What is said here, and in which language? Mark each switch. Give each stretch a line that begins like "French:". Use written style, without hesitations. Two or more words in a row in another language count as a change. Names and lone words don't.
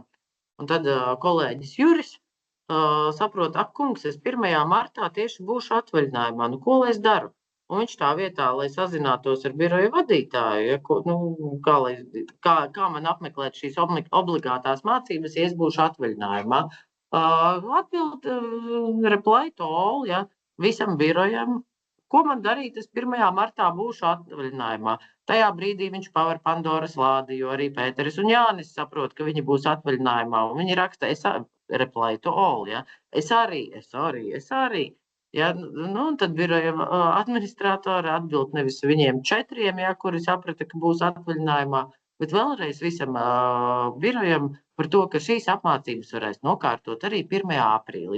Latvian: Un tad kolēģis Juris saprot, kungs, es 1. martā tieši būšu atvaļinājumā. Ko lai es daru? Un viņš tā vietā, lai sazinātos ar biroja vadītāju, ja, kā man apmeklēt šīs obligātās mācības, ja es būšu atvaļinājumā.
English: Atbild reply to all,
Latvian: ja. Visam birojam, ko man darīt, es 1. martā būšu atvaļinājumā. Tajā brīdī viņš paver Pandoras lādi, jo arī Pēteris un Jānis saprot, ka viņi būs atvaļinājumā. Un viņi raksta,
English: reply to all,
Latvian: ja? Es arī. Ja? Un tad biroja administratori atbild nevis viņiem 4, ja, kuri saprata, ka būs atvaļinājumā, bet vēlreiz visam birojam par to, ka šīs apmācības varēs nokārtot arī 1. aprīlī.